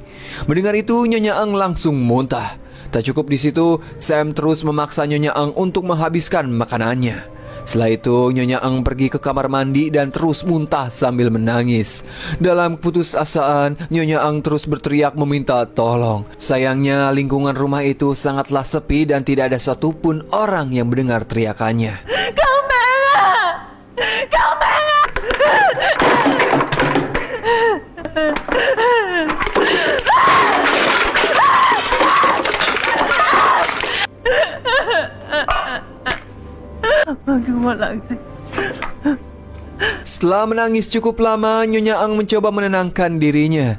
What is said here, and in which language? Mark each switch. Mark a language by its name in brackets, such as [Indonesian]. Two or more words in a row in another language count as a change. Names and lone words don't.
[Indonesian] Mendengar itu, Nyonya Ang langsung muntah. Tak cukup di situ, Sam terus memaksa Nyonya Ang untuk menghabiskan makanannya. Setelah itu, Nyonya Ang pergi ke kamar mandi dan terus muntah sambil menangis. Dalam keputusasaan, Nyonya Ang terus berteriak meminta tolong. Sayangnya, lingkungan rumah itu sangatlah sepi dan tidak ada satupun orang yang mendengar teriakannya. [Chinese] 救命啊！救命啊！ [Indonesian] Setelah menangis cukup lama, Nyonya Ang mencoba menenangkan dirinya.